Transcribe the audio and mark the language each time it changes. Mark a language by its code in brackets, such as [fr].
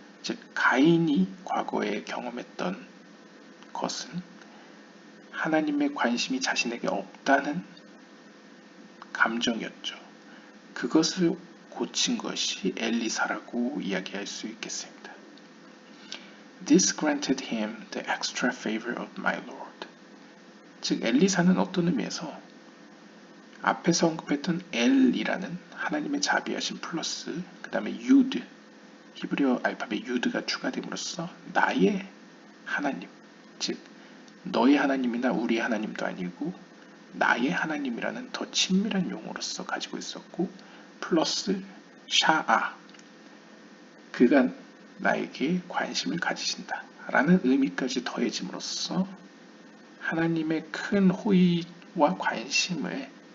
[ko] 즉 가인이 과거에 경험했던 것은 하나님의 관심이 자신에게 없다는 감정이었죠. 그것을 고친 것이 엘리사라고 이야기할 수 있겠습니다. [en] This granted him the extra favor of my Lord. [ko] 즉 엘리사는 어떤 의미에서 앞에서 언급했던 엘이라는 하나님의 자비하심 플러스 그 다음에 유드 히브리어 알파벳 유드가 추가됨으로써 나의 하나님 즉 너의 하나님이나 우리의 하나님도 아니고 나의 하나님이라는 더 친밀한 용어로서 가지고 있었고 플러스 샤아 그가 나에게 관심을 가지신다 라는 의미까지 더해짐으로써 하나님의 큰 호의와 관심을